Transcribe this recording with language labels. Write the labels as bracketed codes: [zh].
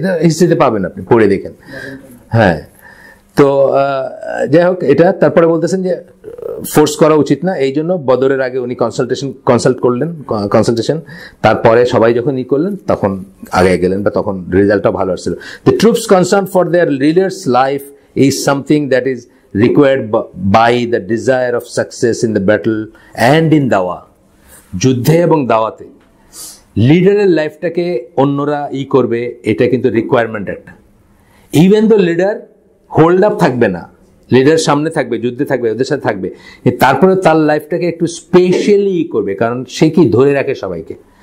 [bn] এটা হিস্ট্রিতে পাবেন, আপনি পড়ে দেখেন। হ্যাঁ, তো যাই হোক, এটা তারপরে বলতেছেন যে ফোর্স করা উচিত না, এই জন্য বদরের আগে উনি কনসালটেশন, তারপরে সবাই যখন করলেন তখন আগে গেলেন, বা তখন রেজাল্টটা ভালো আসছিল। [en] The troops concern for their leaders life is something that is required by the desire of success in the battle and in dawa. [bn] যুদ্ধে এবং দাওয়াতে লিডারের লাইফটাকে অন্যরা করবে, এটা কিন্তু রিকোয়ারমেন্ট একটা। ইভেন তো লিডার হোল্ড আপ থাকবে না, লিডার সামনে থাকবে, যুদ্ধে থাকবে, ওদের সাথে থাকবে, তারপরে তার লাইফটাকে একটু স্পেশালি করবে, কারণ সে কি ধরে রাখে সবাইকে।